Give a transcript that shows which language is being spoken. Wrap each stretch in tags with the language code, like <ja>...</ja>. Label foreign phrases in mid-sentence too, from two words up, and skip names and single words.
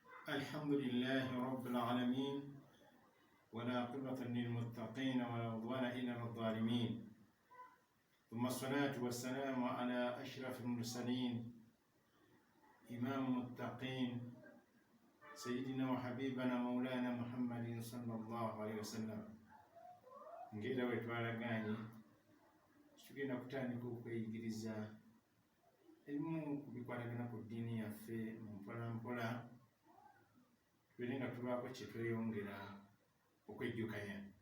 <ar>الحمد لله رب العالمين ولا عقبة للمتقين ولا عدوان إلا على الظالمين ثم الصلاة والسلام على أشرف المرسلين إمام المتقين سيدنا وحبيبنا مولانا محمد صلى الله عليه وسلم.</ar> <lg>Ngera wetwalaganye tugenda kutandika okweyigiriza ebimu ku bikwatagana ku ddiini yaffe mu mpolampola, tubere nga tubaako kye tweyongera okwejjukanya.</lg>